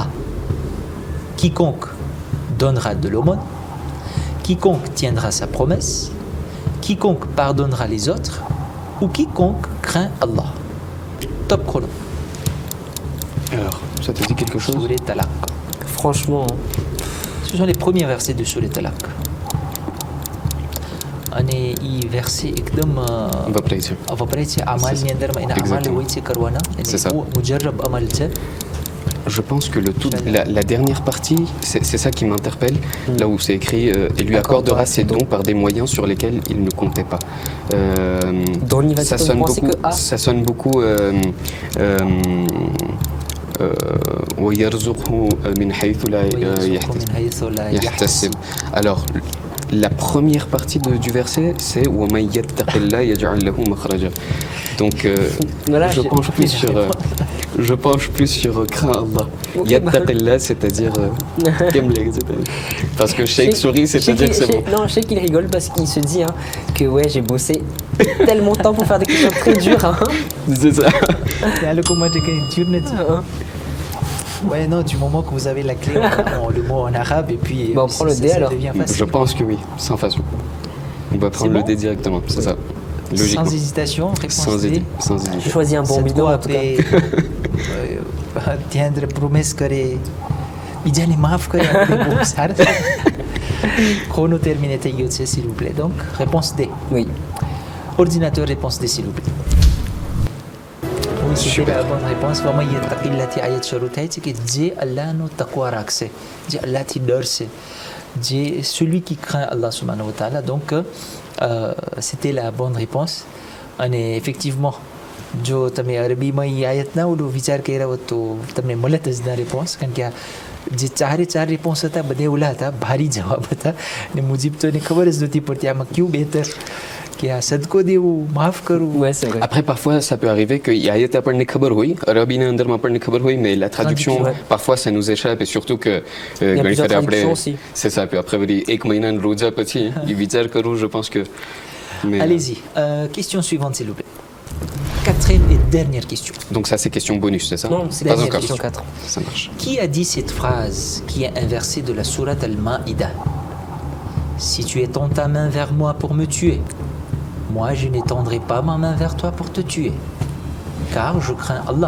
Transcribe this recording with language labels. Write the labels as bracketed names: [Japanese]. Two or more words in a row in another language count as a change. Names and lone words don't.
[French] Quiconque donnera de l'aumône, quiconque tiendra sa promesse, quiconque pardonnera les autres, ou quiconque craint Allah. Top chrono. Alors, ça te dit quelque chose? Sourate Talaq. Franchement, Ce sont les premiers versets de Sourate Talaq. [Gujarati] અને ઈ verset એકદમ વપરાય છે. વપરાય છે અમલની અંદરમાં એના અમલ [French] Exactement. [Gujarati] હોય છે કરવાના અને [French] C'est ça. [Gujarati] મુજરબ અમલ છે. [French] Je pense que la dernière partie, c'est ça qui m'interpelle, là où c'est écrit et lui accordera ses dons par des moyens sur lesquels il ne comptait pas. Dans l'université, Ça sonne vous pensez beaucoup. que A Ça sonne beaucoup. [Arabic] ويرزقه من حيث لا ويرزقه من حيث لا يحتسب. [French] Alors, la première partie du verset, c'est [Arabic] وَمَن يَتَّقِ اللَّهَ يَجْعَل لَهُ مَخْرَجًا. [French] Donc, Voilà, je penche plus sur crains Allah. Ok, [Arabic] يَتَّقِ اللَّهَ, [French] c'est-à-dire parce que Sheikh sourit, c'est-à-dire que c'est bon. Non, je sais qu'il rigole parce qu'il se dit que ouais, j'ai bossé tellement de temps pour faire des questions très dures. C'est ça. [Gujarati] લોકો માટે કંઈ થયું નથી. [French] Ouais, non, du moment que vous avez la clé, on prend le mot en arabe et puis Bah, on prend le D, ça alors. devient facile. Je pense que oui, sans façon. On va prendre C'est le bon D directement, c'est ça. Logiquement. Sans hésitation, réponse Sans D. hésiter. Sans J'ai hésiter. choisi un bon bidon en tout cas. [Gujarati] ધ્યાન પ્રોમિસ કરે બીજાને માફ કરે આપણે બહુ સારું છે. [French] Chrono terminé [Gujarati] થઈ ગયો છે [French] s'il vous plaît. Donc réponse D. Oui. Ordinateur réponse D s'il vous plaît. Oui, c'était Super. la bonne réponse. [Arabic] وَمَن يَتَّقِ اللَّهَ [Gujarati] થી આયત શરૂ થાય છે કે જે અલ્લાહનો તકવા રાખશે, જે અલ્લાહથી ડરશે, જે [French] celui qui craint Allah [Arabic] سبحانه وتعالى. [French] Donc c'était la bonne réponse. [Gujarati] અને effectivement જો તમે અરબીમાં એ આયતના ઓલો વિચાર કર્યા હોત તો તમને મળત જ ના રિસ્પોન્સ, કારણ કે આ જે ચારે ચાર રિસ્પોન્સ હતા બધે ઓલા હતા, ભારી જવાબ હતા ને મુજીબ તો એને ખબર જ નહોતી પડતી આમાં ક્યું બેહતર કે આ સદકો દેવું, માફ કરવું. [French] Ouais, c'est vrai. Après, parfois, ça peut arriver qu'il y a ayat [Gujarati] આપણને ખબર હોય, અરબીના અંદરમાં આપણને ખબર હોય, [French] mais la traduction, Ouais. parfois, ça nous échappe et surtout que Il y a [Gujarati] ઘણી [French] plusieurs [Gujarati] ફેરે આપણે, [French] traductions aussi. c'est ça, puis après, [Gujarati] વળી એક મહિનાનો રોજા પછી, એ વિચાર કરું, [French] je pense que. Mais, Allez-y. Question suivante s'il vous plaît. Quatrième et dernière question. Donc ça, c'est question bonus, c'est ça? Non, c'est Pas la encore. question 4. Ça marche. Qui a dit cette phrase qui est un verset de la sourate Al-Ma'ida? Si tu étends ta main vers moi pour me tuer, moi je n'étendrai pas ma main vers toi pour te tuer, car je crains Allah,